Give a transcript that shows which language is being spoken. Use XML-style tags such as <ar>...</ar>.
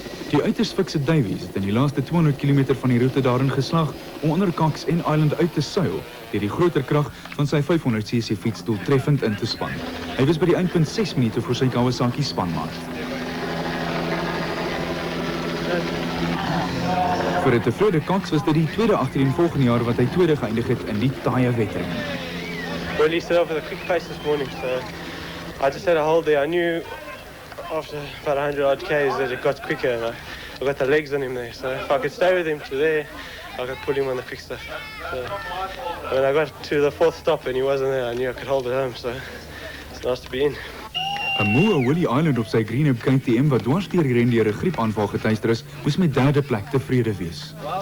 <af>Die uiters fikse Davies het in die laaste 200 km van die roete daarin geslaag om onder Cox en Island uit te suil deur die groter krag van sy 500cc fiets doeltreffend in te span. Hy was by die eindpunt 6 minute voor sy Kawasaki spanmaat. Vir 'n tevrede Cox was dit die tweede agtereenvolgende jaar wat hy tweede geëindig het in die taaie wedren.</af> <en>Well, he set off with a quick pace this morning, so I just had a hold there. I knew after about 100 odd Ks that it got quicker, and I got the legs on him there, so if I could stay with him to there, I could pull him on the quick stuff. So when I got to the 4th stop and he wasn't there, I knew I could hold it home, so it's nice to be in.</en> <af>'n moe Willie Island op sy Green KTM wat dwars deur die ren deur 'n griepaanval getuister is, moes met 3de plek tevrede wees.</af>